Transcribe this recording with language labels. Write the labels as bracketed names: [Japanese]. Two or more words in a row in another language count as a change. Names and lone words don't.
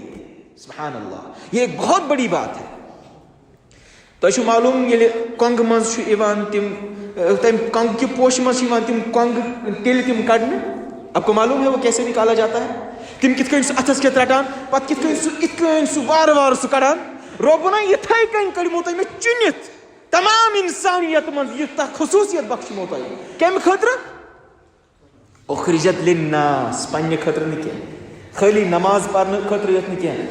[Arabic] سبحان اللہ [Urdu] یہ ایک بہت بڑی بات ہے. [Kashmiri] تۄہہِ چھُ معلوم ییٚلہِ کۄنٛگہٕ منٛز چھُ یِوان تِم تمہِ کۄنٛگہٕ کہِ پوشہِ منٛز چھِ یِوان تِم کۄنٛگہٕ تیٚلہِ تِم کڑنہٕ. [Urdu] آپ کو معلوم ہے وہ کیسے نکالا جاتا ہے. [Kashmiri] تِم کِتھ کٔنۍ سُہ اَتھس کٮ۪تھ رٹان پتہٕ کِتھ کٔنۍ سُہ یِتھ کٔنۍ سُہ وارٕ وارٕ سُہ کڑان. رۄبُنہ یِتھے کٔنۍ کٔڑمو تۄہہِ مےٚ چُنِتھ تمام انسانیت منٛز ییٖژاہ خصوٗصیت بخشمو تۄہہِ. کمہِ خٲطرٕ [Arabic] اخرجت للناس [Kashmiri] پننہِ خٲطرٕ نہٕ کینٛہہ خٲلی نماز پرنہٕ خٲطرٕ یوت نہٕ کینٛہہ.